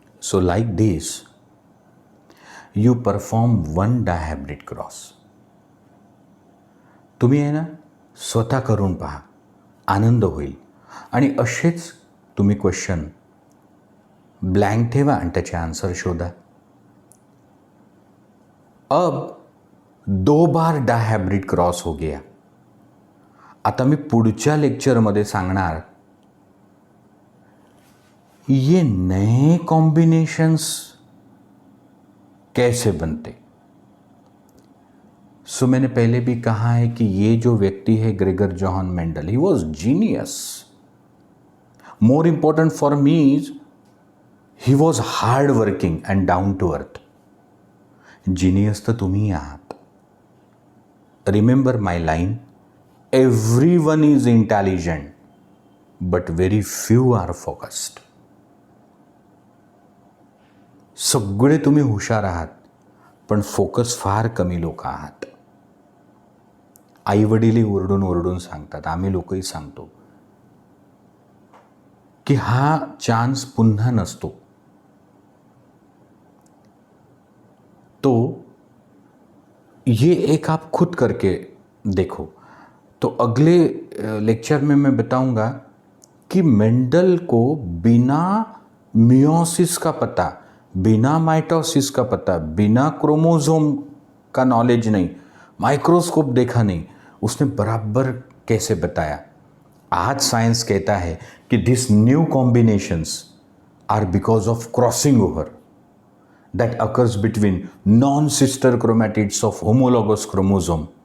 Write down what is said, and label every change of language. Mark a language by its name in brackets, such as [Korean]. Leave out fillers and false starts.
[English] So like this, you perform one dihybrid cross. [Marathi] तुम्ही आहे ना स्वतः करून पहा, आनंद होईल. आणि असेच तुम्ही क्वेश्चन ब्लँक ठेवा आणि त्याचे आन्सर शोधा. [Hindi] अब 2 बार डायहाइब्रिड क्रॉस हो गया. [Marathi] आता मी पुढच्या लेक्चरमध्ये सांगणार [Hindi] ये नए कॉम्बिनेशंस कैसे बनते. सो मैंने पहले भी कहा है कि ये जो व्यक्ति है Gregor Johan Mendel, [English] He was genius. More important for me is he was hard working and down to earth. [Marathi] Genius तर तुम्ही आहात. [English] Remember my line, everyone is intelligent but very few are focused. [Marathi] सगळे तुम्ही हुशार आहात, पण focus फार कमी लोक आहात. आईवडीलही ओरडून ओरडून सांगतात, आम्ही लोकही सांगतो की हा चान्स पुन्हा नसतो. [Hindi] तो ये एक आप खुद करके देखो. तो अगले लेक्चर में मैं बताऊंगा कि मेंडल को बिना मियोसिस का पता, बिना माइटोसिस का पता, बिना क्रोमोसोम का नॉलेज नहीं, माइक्रोस्कोप देखा नहीं, उसने बराबर कैसे बताया. आज साइंस कहता है कि [English] This new combinations are because of crossing over that occurs between non-sister chromatids of homologous chromosome.